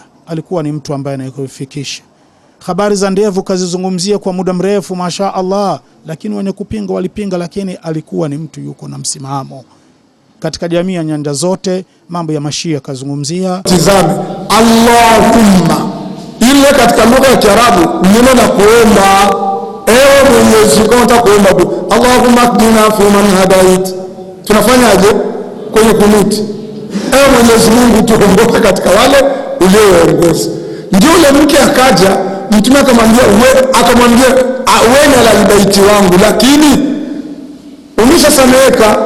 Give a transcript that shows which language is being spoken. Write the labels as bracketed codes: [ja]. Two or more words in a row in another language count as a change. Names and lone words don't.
[sw] Alikuwa ni mtu ambaye anayefikisha. Habari za ndevu kazizungumzia kwa muda mrefu, [ar] ما شاء الله, [sw] lakini wenye kupinga walipinga, lakini alikuwa ni mtu yuko na msimamo katika jamii ya nyanja zote. Mambo ya mashia kazungumzia. Tizame Allahumma, ile katika lugha ya Kiarabu neno la kuomba, ewe Mwenyezi Mungu, kuomba [ar] اللهم اهدنا فيمن هديت. [sw] Tunafanyaje kwenye kunuti? Ewe Mwenyezi Mungu, tuongoze katika wale ulioongoza. Ndio yule mke akaja, mtume akamwambia wewe ni al-baiti wangu, lakini umeshasameheka.